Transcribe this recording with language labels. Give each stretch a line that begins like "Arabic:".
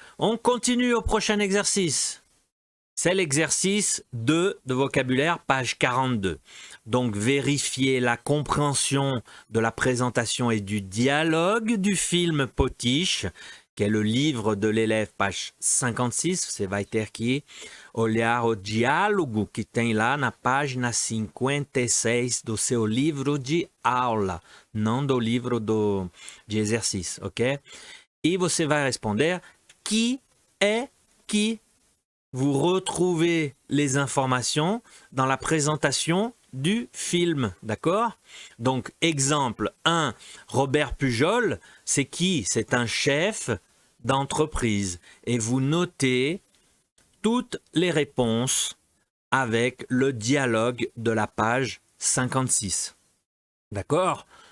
French: On continue au prochain exercice. C'est l'exercice 2 de vocabulaire, page 42. Donc, vérifiez la compréhension de la présentation et du dialogue du film Potiche, qui est le livre de l'élève, page 56.
Portuguese: Você vai ter que olhar o diálogo que tem lá na página 56 do seu livro de aula, não do livro de exercício, ok? E você vai responder que é
French: qui vous retrouvez les informations dans la présentation du film, d'accord? Donc, exemple 1, Robert Pujol, c'est qui? C'est un chef d'entreprise. Et vous notez toutes les réponses avec le dialogue de la page 56. D'accord?